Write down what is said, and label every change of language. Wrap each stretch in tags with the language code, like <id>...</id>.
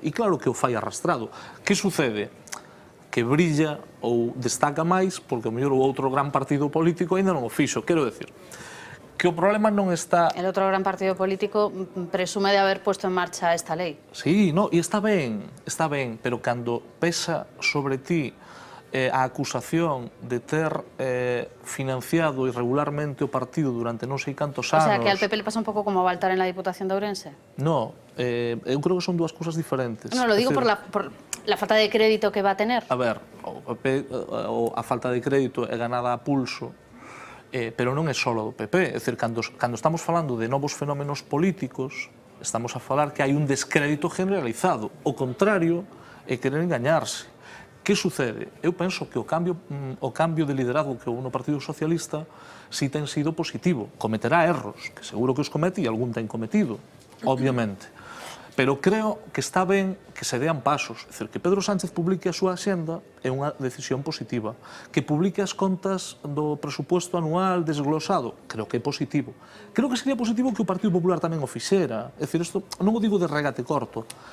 <gl>E claro que o fai arrastrado. Que sucede? Que brilla ou destaca máis porque o mellor o outro gran partido político ainda non o fixo. Quero decir, que o problema non está...</gl> <es>El otro gran partido político presume de haber puesto en marcha esta lei.</es> <gl>Sí, no, e está ben, pero cando pesa sobre ti a acusación de ter financiado irregularmente o partido durante non sei cantos anos...</gl> <es>O sea, que al PP le pasa un pouco como a Baltar en la Diputación de Ourense.</es> <gl>No, eu creo que son dúas cousas diferentes.</gl> <es>No, lo digo por la falta de crédito que va a tener.</es> <gl>A ver, a falta de crédito é ganada a pulso, pero non é só do PP. É dicir, cando estamos falando de novos fenómenos políticos, estamos a falar que hai un descrédito generalizado. O contrario é querer engañarse. Que sucede? Eu penso que o cambio de liderazgo que houve no Partido Socialista si ten sido positivo. Cometerá erros, que seguro que os comete e algún ten cometido, obviamente. Pero creo que está ben que se dean pasos. É dicir, que Pedro Sánchez publique a súa axenda é unha decisión positiva. Que publique as contas do presupuesto anual desglosado, creo que é positivo. Creo que sería positivo que o Partido Popular tamén o fixera. É dicir, isto non o digo de regate corto.</gl>